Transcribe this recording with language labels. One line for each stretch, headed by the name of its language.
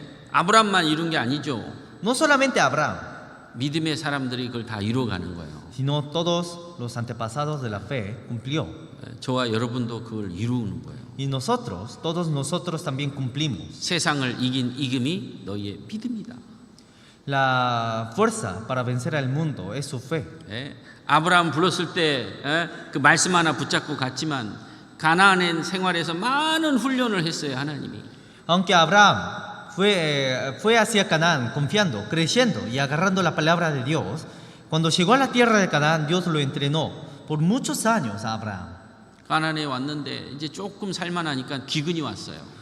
Korean: 아브라함만 이룬 게 아니죠.
Spanish: No solamente Abraham,
Korean: 믿음의 사람들이 그걸 다 이루어가는 거예요.
Spanish: sino todos los antepasados de la fe cumplió.
Korean: 저와 여러분도 그걸 이루는 거예요.
Spanish: Y nosotros, todos nosotros también cumplimos.
Korean: 세상을 이긴 이금이 너희의 믿음이다.
Spanish: La fuerza para vencer al mundo es su fe.
Korean: 아브라함 불렀을 때 그 말씀 하나 붙잡고 갔지만 가나안의 생활에서 많은 훈련을 했어요. 하나님이.
Spanish: Aunque Abraham fue hacia Canaán confiando, creyendo y agarrando la palabra de Dios, cuando llegó a la tierra de Canaán, Dios lo entrenó por muchos años a Abraham.
Korean: 가나안에 왔는데 이제 조금 살만하니까 기근이 왔어요.